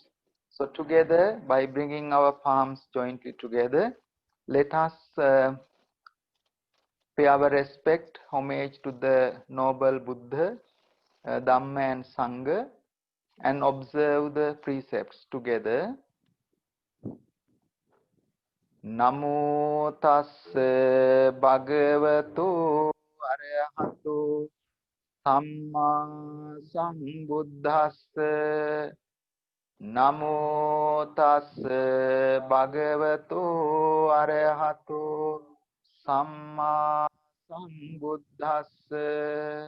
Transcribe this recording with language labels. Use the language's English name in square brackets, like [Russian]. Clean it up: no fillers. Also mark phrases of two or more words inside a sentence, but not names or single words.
[English] So together, by bringing our palms jointly together, let us pay our respect, homage to the noble Buddha, Dhamma and Sangha, and observe the precepts together. [Pali] Namo tassa bhagavato arahato samma sambuddhassa. Namo tassa bhagavato arahato samma sambuddhassa.